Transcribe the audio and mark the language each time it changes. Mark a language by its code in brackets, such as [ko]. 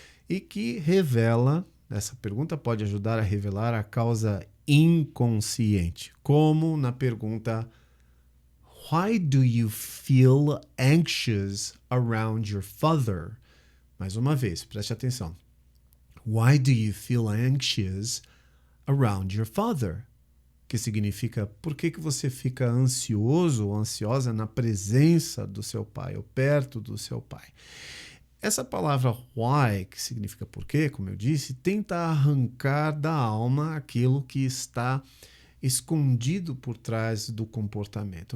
[pt] E que revela, essa pergunta pode ajudar a revelar a causa inconsciente, como na pergunta [en] Why do you feel anxious around your father? [pt] Mais uma vez, preste atenção. [en] Why do you feel anxious around your father? [pt] Que significa por que você fica ansioso ou ansiosa na presença do seu pai ou perto do seu pai. Essa palavra why, que significa por quê, como eu disse, tenta arrancar da alma aquilo que está escondido por trás do comportamento.